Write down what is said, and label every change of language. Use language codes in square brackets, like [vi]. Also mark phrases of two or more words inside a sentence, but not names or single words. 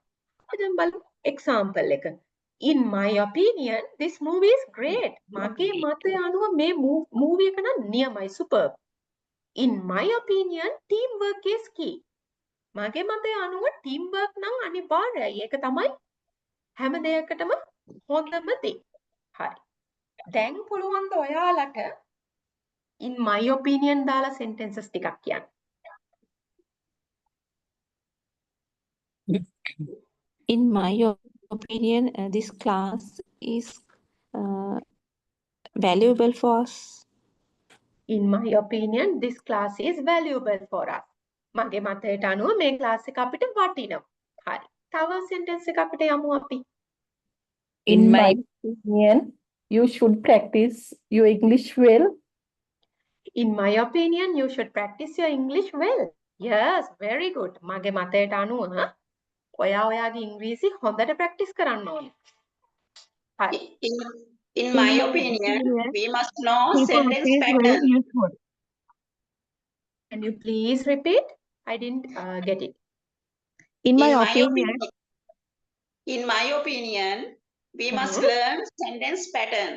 [si] දැන් බලමු example එක. [en] In my opinion, this movie is great. [si] මගේ මතය අනුව මේ movie එක නම් නියමයි, superb. [en] In my opinion, teamwork is key. [si] මගේ මතය අනුව teamwork නම් අනිවාර්යයි. ඒක තමයි හැම දෙයකටම හොඳම දේ. හරි. දැන් පුළුවන් ද ඔයාලට [en] in my opinion [si] දාලා sentences ටිකක් කියන්න. [en] In my opinion, this class is valuable for us. In my opinion, this class is valuable for us. [si] මගේ මතයට අනුව මේ class එක අපිට වටිනවා. හරි. තව sentence එකක් අපිට යමු අපි. [en] In my opinion, you should practice your English well. In my opinion, you should practice your English well. Yes, very good. [si] මගේ මතයට අනුව ඔයාගේ ඉංග්‍රීසි හොඳට practice කරන්න ඕනේ. හරි. [en] In my opinion, we must know sentence pattern. Can you please repeat? I didn't get it. In my opinion, we must learn sentence patterns.